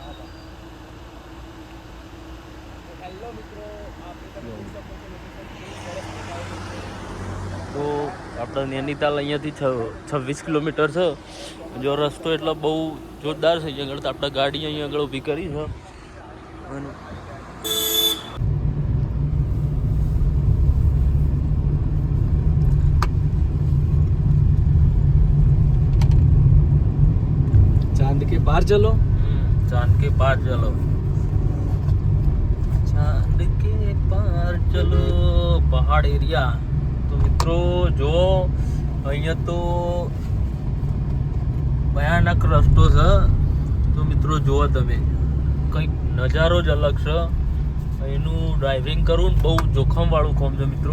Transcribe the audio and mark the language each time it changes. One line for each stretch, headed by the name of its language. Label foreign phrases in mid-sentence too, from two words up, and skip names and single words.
Gujarati: તો આપણે નૈનીતાલ અહીંયાથી 26 કિલોમીટર છે. જો રસ્તો એટલે બહુ જોરદાર છે. અહીંયા આગળ તો આપણે ગાડી અહીંયા આગળ ઊભી કરી છે. અને
Hindi: चांद के पार चलो. चांद के पार चलो, चांद के पार चलो.
Gujarati: પહાડ એરિયા. તો મિત્રો જો અહીંયા તો ભયાનક રસ્તો છે. તો મિત્રો જુઓ તમે, કંઈક નજારો જ અલગ છે. અહીંનું ડ્રાઇવિંગ કરવું બહુ જોખમવાળું કામ છે મિત્રો.